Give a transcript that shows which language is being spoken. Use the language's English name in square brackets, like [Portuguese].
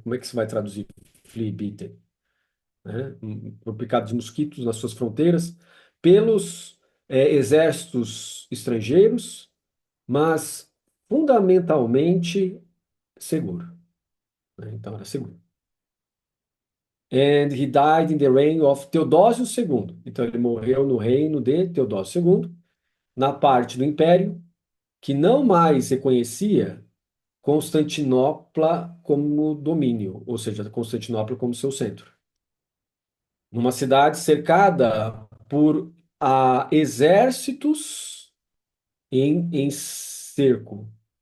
[Portuguese] Como é que você vai traduzir flea bitten, né? Por picado de mosquitos nas suas fronteiras, pelos exércitos estrangeiros, mas fundamentalmente seguro, né? Então era seguro. [English] And he died in the reign of Teodósio II. [Portuguese] Então ele morreu no reino de Teodósio II, na parte do império que não mais reconhecia Constantinopla como domínio, ou seja, Constantinopla como seu centro. Numa cidade cercada por exércitos em cerco.